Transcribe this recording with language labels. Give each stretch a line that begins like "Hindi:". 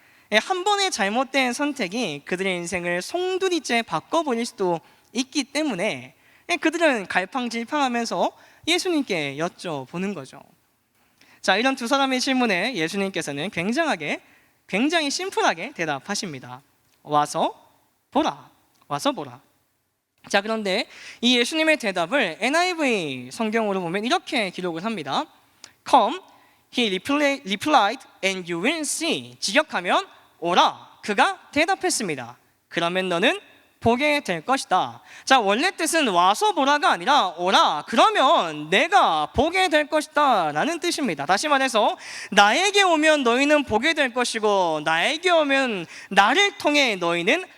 Korean: 한 번의 잘못된 선택이 그들의 인생을 송두리째 바꿔버릴 수도 있기 때문에 그들은 갈팡질팡하면서 예수님께 여쭤보는 거죠. 자, 이런 두 사람의 질문에 예수님께서는 굉장히 심플하게 대답하십니다. 와서 보라. 와서 보라. 자, 그런데 이 예수님의 대답을 NIV 성경으로 보면 이렇게 기록을 합니다.
English: Come, he replied, and you will see.
Korean: 직역하면 오라. 그가 대답했습니다. 그러면 너는 보게 될 것이다. 자, 원래 뜻은 와서 보라가 아니라 오라. 그러면 내가 보게 될 것이다 라는 뜻입니다. 다시 말해서 나에게 오면 너희는 보게 될 것이고 나에게 오면 나를 통해 너희는